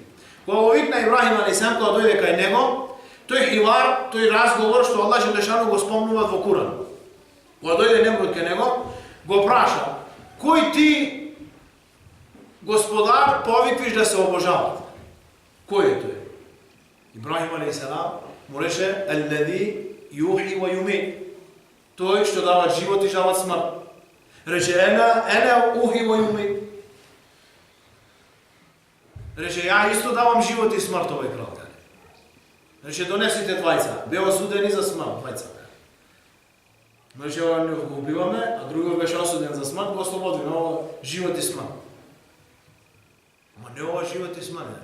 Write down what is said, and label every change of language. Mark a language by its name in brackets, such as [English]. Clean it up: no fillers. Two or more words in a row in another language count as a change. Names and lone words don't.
[Macedonian] Кога го викна Ибрахим алейхиселам кога дојде кај него, тој хивар, тој разговор што Аллах џелешану го спомнува во Куран. Кога дојде Немруд кај него, го праша: кој ти, господар, повиквиш да се обожават? Кој е тој? Ибрахим алейхиселам му рече: [Arabic] الذي يحيي ويميت. [Macedonian] Тој што дава живот и жава смрт. Рече: [Arabic] أنا أحيي وأميت. [Macedonian] Рече: ја исто давам живот и смрт, овој крал. Рече: донесите двајца, беа осудени за смрт, двајца. Рече: ова не го убиваме, а другиот беше осуден за смрт, го ослободиме, ова живот и смрт. Ама не ова живот и смрт.